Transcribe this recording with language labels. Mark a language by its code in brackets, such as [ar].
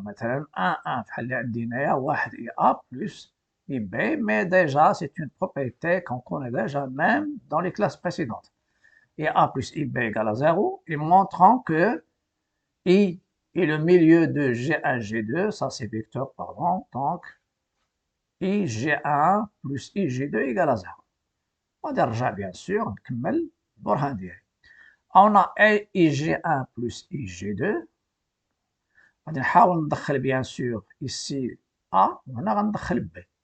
[fr] Maintenant, 1, 1, [ar] بحال عندي هنايا [fr] 1 et A plus et B, mais déjà, c'est une propriété qu'on connaît déjà même dans les classes précédentes. Et A plus IB égale à 0, et montrant que I est le milieu de G1, G2, ça c'est vecteur, pardon, donc I G1 plus I G2 égale à 0. [ar] غادي نرجع [fr] bien sûr [ar] نكمل البرهان ديالي. [fr] On a I G1 plus I G2. [ar] غادي نحاول ندخل [fr] bien sûr ici [ar] A وهنا غندخل B.